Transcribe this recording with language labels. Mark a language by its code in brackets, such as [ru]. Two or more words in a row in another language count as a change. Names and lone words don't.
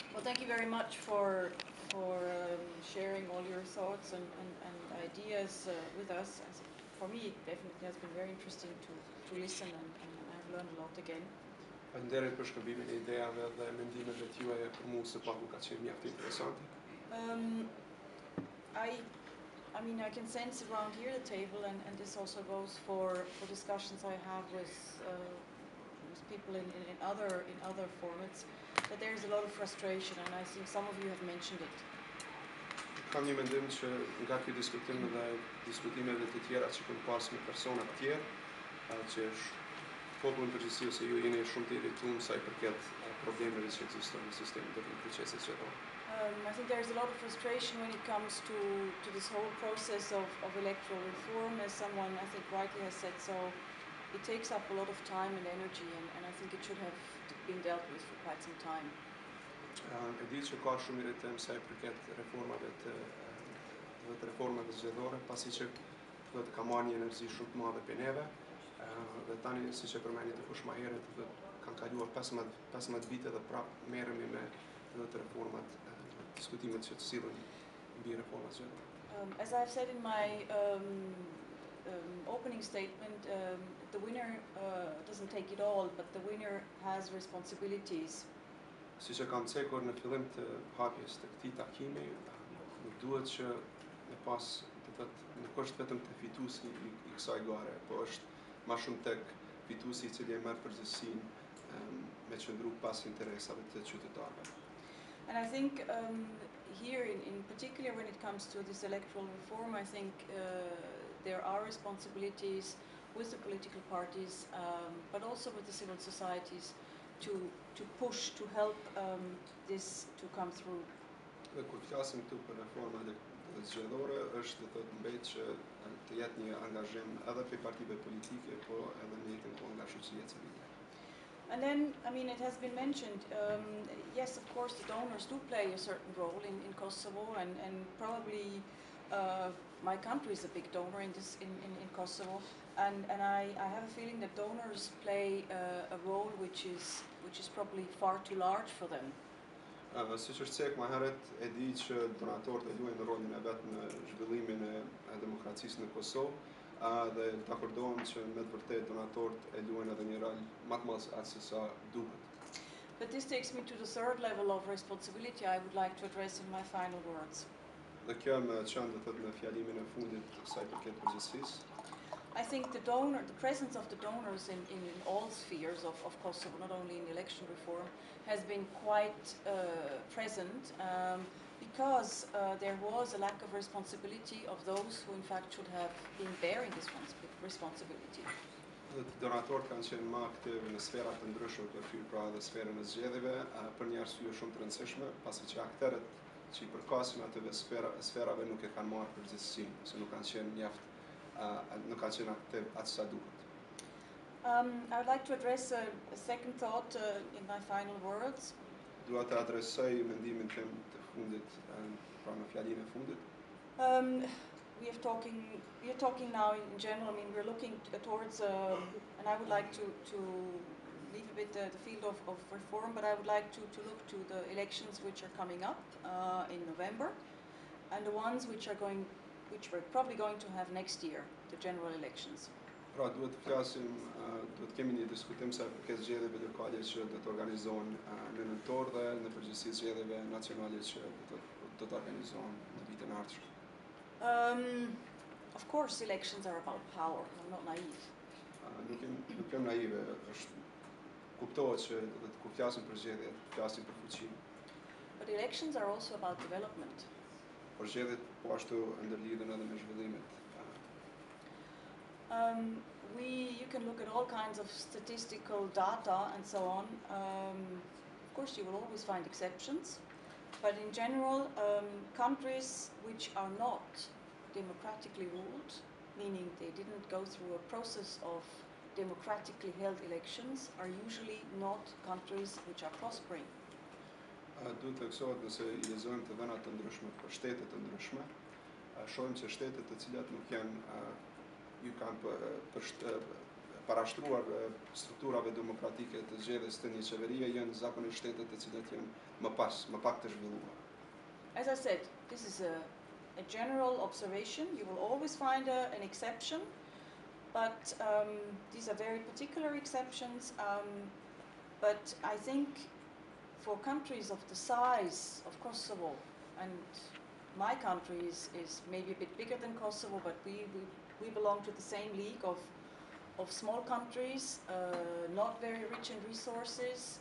[en] thank you very much for sharing all your thoughts and ideas with us. For me, it definitely has been very interesting to listen, and I've learned a lot again. [sq] Faleminderit për shkëmbimin e idejave dhe mendimeve tuaja, për mua së paku ka qenë mjaft interesante. [en] I mean, I can sense around here the table, and this also goes for discussions I have with people in other formats, that there is a lot of frustration, and I think some of you have mentioned it. [sq] Kam një mendim që nga ky diskutim dhe diskutimeve të tjera që kam pas me persona të tjerë, që popullin përgjithësi ose ju jeni shumë të irrituar sa I përket problemeve që ekzistojnë në sistemin të procesit qytetar. [en] I think there's a lot of frustration when it comes to this whole process of electoral reform. As someone I think rightly has said, so it takes up a lot of time and energy, and I think it should have been dealt with for quite some time. [sq] E di që ka shumë irritim sa I përket reformave zgjedhore, pasi që ka marrë një energji shumë të madhe për neve, dhe tani siç e përmendni dikush më herët, kanë kaluar 15 vite dhe prapë merremi me reformat, diskutimet që të sillen mbi reformat zgjedhore. [en] As I've said in my opening statement, the winner doesn't take it all, but the winner has responsibilities. [sq] Siç e kam cekur në fillim të hapjes të këtij takimi, nuk duhet që me pas, nuk është vetëm te fituesi I kësaj gare, po është më shumë tek fituesi I cili e merr përgjegjësinë me qëndru pas interesave të qytetarëve. [en] And I think here, in particular, when it comes to this electoral reform, I think there are responsibilities with the political parties, but also with the civil societies, to push, to help this to come through. [sq] Dhe kur flasim këtu për reformat zgjedhore, është të mbet që të jetë një angazhim edhe prej partive politike, po edhe në njëjtën kohë nga shoqëria civile. [en] And then, I mean, it has been mentioned, yes, of course, the donors do play a certain role in Kosovo, and probably my country is a big donor in Kosovo, and I have a feeling that donors play a role which is probably far too large for them. [sq] Siç është cek më herët, e di që donatorët e luajnë rolin e vet në zhvillimin e demokracisë në Kosovë, dhe dakordohem që me të vërtetë donatorët e luajnë edhe një rol më të madh se sa duket. [en] But this takes me to the third level of responsibility I would like to address in my final words. [sq] Dhe kjo më çon të thotë në fjalimin e fundit sa I përket përgjegjësisë. [en] I think the presence of the donors in all spheres of Kosovo, not only in election reform, has been quite present, because there was a lack of responsibility of those who in fact should have been bearing this responsibility. [sq] Donatorët kanë qenë më aktiv në sfera të ndryshme të fyrë, pra edhe sferën e zgjedhjeve, për një arsye shumë të rëndësishme, pasi që aktorët që I përkasin atyve sferave nuk e kanë marrë përgjegjësinë, se nuk kanë qenë mjaft, nuk kanë qenë aktiv atë sa duhet. [en] I would like to address a second thought in my final words. [sq] Dua të adresoj mendimin tim të fundit, pra në fjalinë e fundit. [en] We are talking now in general. I mean, we're looking towards, and I would like to leave a bit the field of reform, but I would like to look to the elections which are coming up in November, and the ones which we're probably going to have next year, the general elections. [sq] Pra duhet të flasim, duhet kemi një diskutim sa përket zgjedhjeve lokale që do të organizohen në nëntor dhe në përgjithësi zgjedhjeve nacionale që do të organizohen në vitin e ardhshëm. [en] Of course, elections are about power. I'm not naive. [sq] Nuk jam naive, është kuptohet që kur flasim për zgjedhje, flasim për fuqi. [en] But elections are also about development. [sq] Por zgjedhjet po ashtu ndërlidhen edhe me zhvillimet. [en] You can look at all kinds of statistical data and so on. Of course, you will always find exceptions, but in general, countries which are not democratically ruled, meaning they didn't go through a process of democratically held elections, are usually not countries which are prospering. [sq] Duhet të theksohet nëse I lexojmë të vëna të ndryshme për shtete të ndryshme, shohim që shtetet të cilat nuk janë ju kanë parashtruar strukturave demokratike të zgjedhjes të një qeverie janë zakonisht shtetet të cilat janë më pak të zhvilluara. [en] As I said, this is a general observation. You will always find an exception, but these are very particular exceptions. But I think for countries of the size of Kosovo, and my country is maybe a bit bigger than Kosovo, but we belong to the same league of small countries, not very rich in resources.